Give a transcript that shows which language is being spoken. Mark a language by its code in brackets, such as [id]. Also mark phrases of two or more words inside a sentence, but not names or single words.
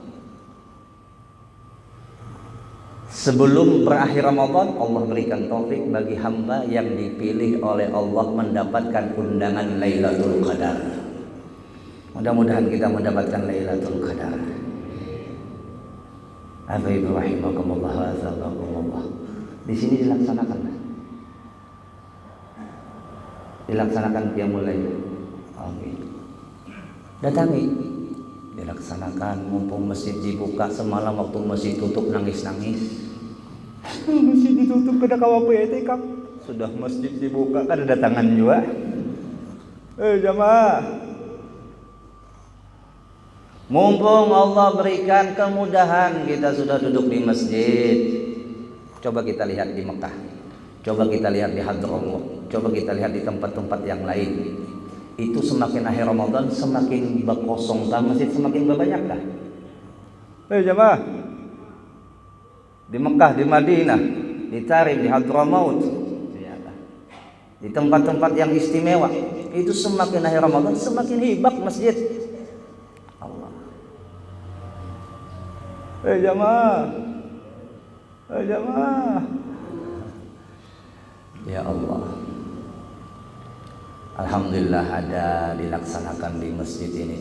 [id] Sebelum berakhir Ramadan, Allah berikan taufik bagi hamba yang dipilih oleh Allah mendapatkan undangan Lailatul Qadar. Mudah-mudahan kita mendapatkan Lailatul Qadar. [ar] Ibu رحمكم الله وأثابكم الله. [id] Di sini dilaksanakan qiyamul lail. Amin. Datangi, dilaksanakan mumpung masjid dibuka. [bjn] Semalam waktu masjid tutup nangis-nangis. Masjid ditutup kada kawa PET Kang. Sudah masjid dibuka kada datangan juga. [id] Jamaah, mumpung Allah berikan kemudahan, kita sudah duduk di masjid. Coba kita lihat di Mekah, coba kita lihat di Hadramaut, coba kita lihat di tempat-tempat yang lain. Itu semakin akhir Ramadan semakin berkosong masjid, semakin berbanyak kah? Jamaah, di Mekah, di Madinah, di Tarim, di Hadramaut, di tempat-tempat yang istimewa, itu semakin akhir Ramadan semakin hibak masjid. Allah. Jamaah, jamaah, ya Allah. Alhamdulillah ada dilaksanakan di masjid ini.